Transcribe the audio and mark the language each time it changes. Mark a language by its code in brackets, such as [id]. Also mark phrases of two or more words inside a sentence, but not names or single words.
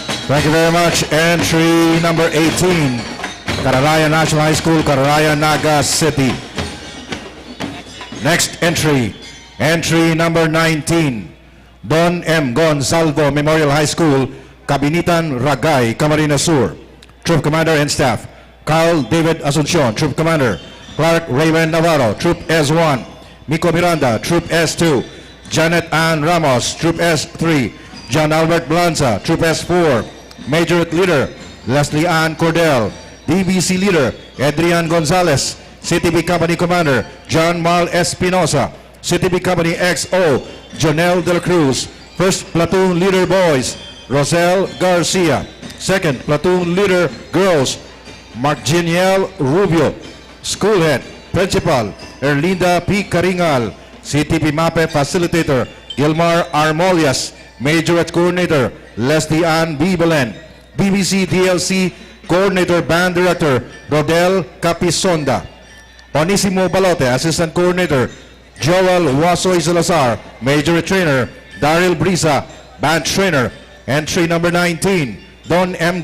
[en] Thank you very much. Entry number 18, Cararayan National High School, Cararayan, Naga City. Next entry, entry number 19, Don M. Gonzalvo Memorial High School, Cabinitan, Ragay, Camarines Sur. Troop Commander and Staff, Carl David Asuncion, Troop Commander. Clark Raven Navarro, Troop S1. Miko Miranda, Troop S2. Janet Ann Ramos, Troop S3. John Albert Blanza, Troop S4. Major Leader, Leslie Ann Cordell. DBC Leader, Adrian Gonzalez. CTP Company Commander, John Mal Espinosa. CTP Company XO, Jonel De La Cruz. First Platoon Leader Boys, Rosel Garcia. Second Platoon Leader Girls, Marginiel Rubio. School Head, Principal, Erlinda P. Caringal. CTP MAPEH Facilitator, Gilmar Armolias. Majorette Coordinator, Leslie Ann B. Belen. BBC DLC Coordinator Band Director, Rodel Capisonda. Onisimo Balote, Assistant Coordinator, Joel Wasoy Salazar. Major Trainer, Daryl Brisa. Band Trainer. Entry number 19, Don M.